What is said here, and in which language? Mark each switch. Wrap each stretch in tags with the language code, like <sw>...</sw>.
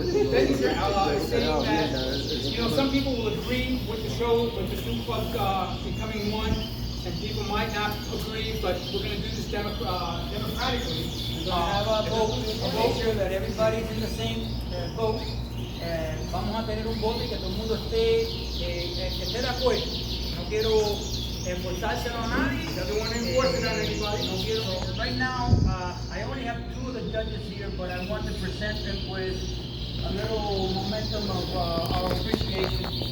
<en>Then he's saying that some people will agree with the show, with the two clubs becoming one, and people might not agree, but we're going to do this democratically. We're going to have a vote to make sure that everybody's in the same vote.</en> <es>Vamos a tener un voto y que todo el mundo esté de acuerdo. No quiero enforzárselo a nadie.</es> <en>Doesn't want to enforce it on anybody.</en> <es>No quiero.</es> <en>Right now, I only have 2 of the judges here, but I want to present them with a little momentum of our appreciation.</en>